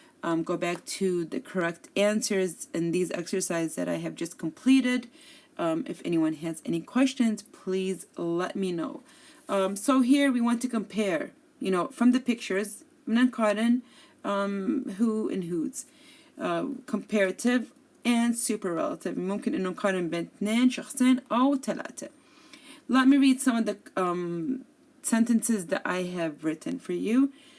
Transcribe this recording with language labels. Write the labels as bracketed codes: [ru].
[en] Go back to the correct answers in these exercises that I have just completed. If anyone has any questions, please let me know. So here we want to compare, from the pictures, [ar] بنقارن [en] who and whose, comparative and superlative. [ar] ممكن إنه نقارن بين 2 شخصين أو 3. [en] Let me read some of the sentences that I have written for you.